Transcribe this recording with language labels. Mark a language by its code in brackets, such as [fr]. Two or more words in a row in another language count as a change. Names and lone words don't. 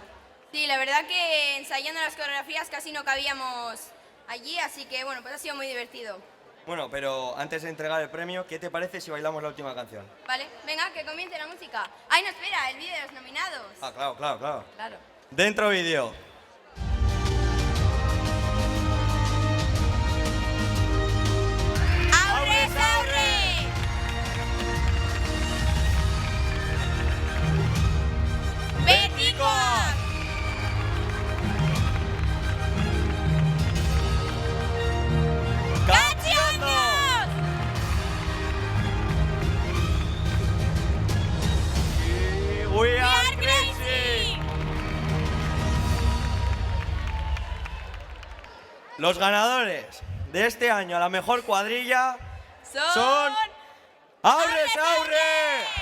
[es] Sí, la verdad que ensayando las coreografías casi no cabíamos allí, así que bueno, pues ha sido muy divertido. Bueno, pero antes de entregar el premio, ¿qué te parece si bailamos la última canción? Vale, venga, que comience la música. Ay, no, espera, el vídeo de los nominados. Ah, claro, claro, claro. Claro. Dentro Vídeo. ¡Aurre, Aurre! ¡Beticoa! ¡Cachiondos! [en] We are are crazy. [es] Los ganadores de este año a la mejor cuadrilla son... ¡Aurre, Aurre!